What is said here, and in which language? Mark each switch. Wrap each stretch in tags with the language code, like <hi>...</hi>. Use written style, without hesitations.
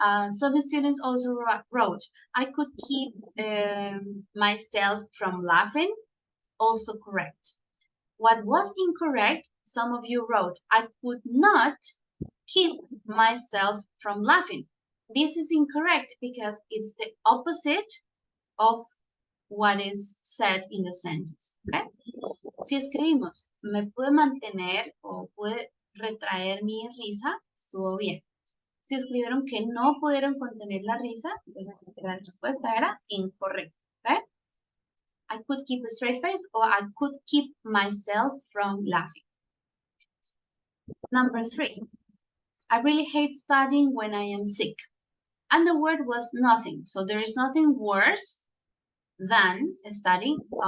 <en>Some students also wrote, I could keep myself from laughing. Also correct. What was incorrect, some of you wrote, I could not keep myself from laughing. This is incorrect because it's the opposite of what is said in the sentence. Okay?</en> <es>Si escribimos, me pude mantener o pude retraer mi risa, estuvo bien. Si escribieron que no pudieron contener la risa, entonces la respuesta era incorrecta.</es> <en>Okay? I could keep a straight face or I could keep myself from laughing. Number 3, I really hate studying when I am sick. And the word was nothing. So there is nothing worse than studying.</en>